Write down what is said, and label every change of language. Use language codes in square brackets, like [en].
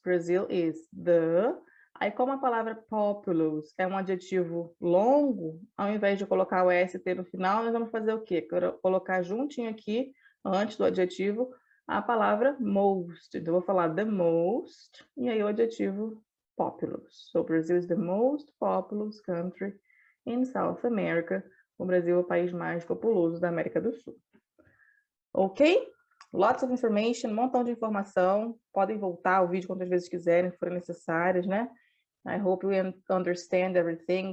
[en] Brazil is the... [pt] Aí, como a palavra populous é um adjetivo longo, ao invés de colocar o EST no final, nós vamos fazer o quê? Colocar juntinho aqui, antes do adjetivo, a palavra most. Então, eu vou falar the most, e aí o adjetivo populous. [en] So, Brazil is the most populous country in South America. [pt] O Brasil é o país mais populoso da América do Sul. Ok? [en] Lots of information, [pt] um montão de informação. Podem voltar ao vídeo quantas vezes quiserem, se forem necessárias, né? [en] I hope you understand everything.